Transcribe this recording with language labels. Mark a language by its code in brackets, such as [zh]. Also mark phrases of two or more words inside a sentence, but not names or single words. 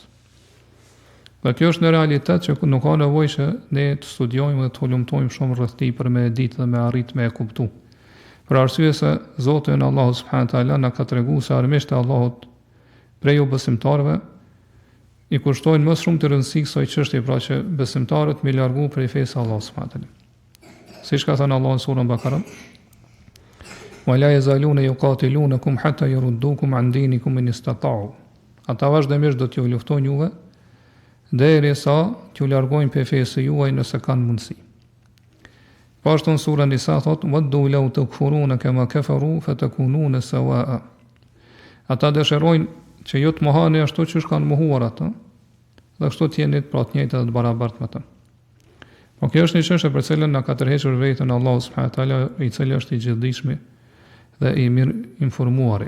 [sq] Dhe kjo është në realitet që nuk ka nevojë që ne të studiojmë dhe të hulumtojmë shumë rreth tij për me e ditë dhe me arrit me e kuptu. Për arsye se Zoti në Allahu [ar] سبحانه وتعالى [sq] na ka treguar se armiqtë e Allahut prej besimtarëve i kushtojnë më shumë të rëndësi kësaj çështje, pra që besimtarët me largu prej fesë Allahut [ar] سبحانه وتعالى. [sq] Siç ka thënë Allahu në surën Bakara: [ar] ولا يزالون يقاتلونكم حتى يردوكم عن دينكم إن استطاعوا. [sq] Ata vazhdimisht do t'ju luftojnë juve derisa t'ju largojnë prej fesë juaj nëse kanë mundësi. Po ashtu në surën Nisa thot: [ar] ودوا لو تكفرون كما كفروا فتكونون سواء. [sq] Ata dëshirojnë që ju të mohani ashtu siç kanë mohuar ata, dhe ashtu të jeni pra të njëjtë dhe të barabartë me ta. Po kjo është një çështje për cilën na ka tërhequr veten Allahu [ar] سبحانه وتعالى, [sq] i cili është i gjithdijshëm dhe i mirë informuari.